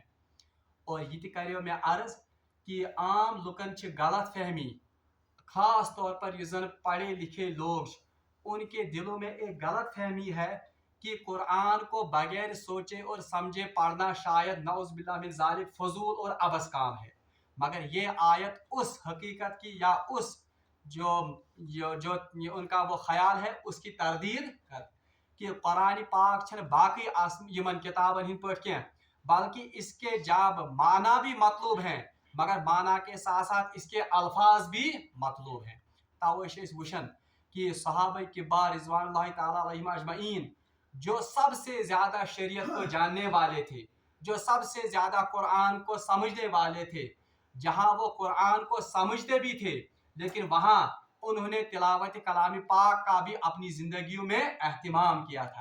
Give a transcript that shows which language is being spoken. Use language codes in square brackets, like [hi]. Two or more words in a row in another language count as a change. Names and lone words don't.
[ur] اور یہ [ks] کریو میں عرض [ur] کہ عام لکن غلط فہمی خاص طور پر زن پڑھے لکھے لوگ ان کے دلوں میں ایک غلط فہمی ہے کہ قرآن کو بغیر سوچے اور سمجھے پڑھنا شاید [ar] نعوذ باللہ من ذالک [ur] فضول اور عبث کام ہے. مگر یہ آیت اس حقیقت کی یا اس جو ان کا وہ خیال ہے اس کی تردید کر کہ قرآن پاک باقی [ks] یمن کتابن ہند پہ کی [ur] بلکہ اس کے جاب معنی بھی مطلوب ہیں مگر معنی کے ساتھ ساتھ اس کے الفاظ بھی مطلوب ہیں. [ks] توے وچن کہ [ur] صحابہ کبار [ar] رضوان اللہ تعالیٰ علیہم اجمعین [ur] جو سب سے زیادہ شریعت کو جاننے والے تھے جو سب سے زیادہ قرآن کو سمجھنے والے تھے جہاں وہ قرآن کو سمجھتے بھی تھے لیکن وہاں انہوں نے تلاوت کلام پاک کا بھی اپنی زندگیوں میں اہتمام کیا تھا.